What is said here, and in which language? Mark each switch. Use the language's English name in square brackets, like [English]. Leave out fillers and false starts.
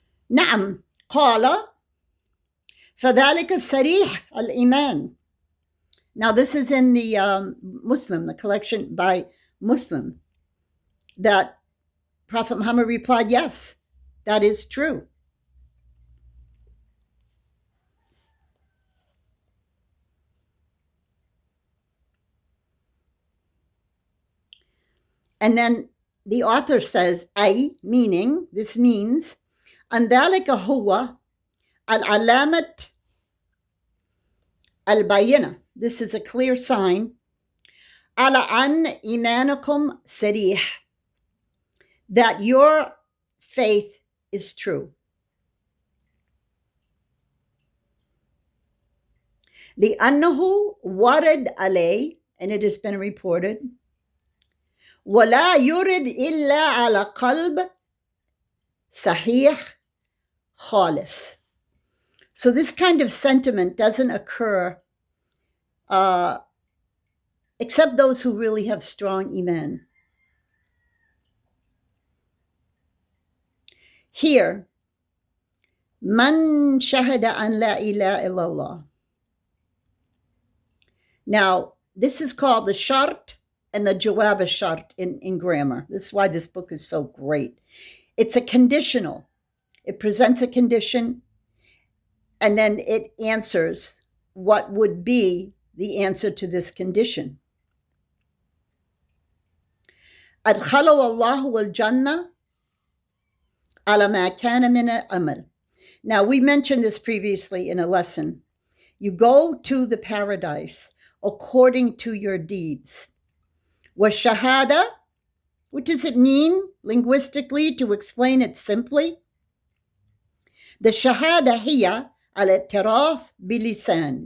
[Arabic] نعم قال فذلك صريح الإيمان. [English] Now this is in the Muslim, the collection by Muslim, that Prophet Muhammad replied, yes, that is true. And then the author says, أي, meaning, this means, [Arabic] أن ذلك هو العلامة البينة. [English] This is a clear sign. [Arabic] على أن إيمانكم صريح. [English] That your faith is true. [Arabic] لأنه ورد عليه, [English] and it has been reported, [Arabic] ولا يرد إلا على قلب صحيح خالص. [English] So this kind of sentiment doesn't occur except those who really have strong iman. [Arabic] Here, man shahada an la ilaha illallah. [English] Now, this is called the shart and the jawab shart in grammar. This is why this book is so great. It's a conditional. It presents a condition, and then it answers what would be the answer to this condition. [Arabic] أدخله الله الجنة على ما كان من العمل. [English] Now, we mentioned this previously in a lesson. You go to the paradise according to your deeds. وَالشَّهَادَةِ, what does it mean linguistically, to explain it simply? [Arabic] The shahada hiya al-i'tiraf bilisan.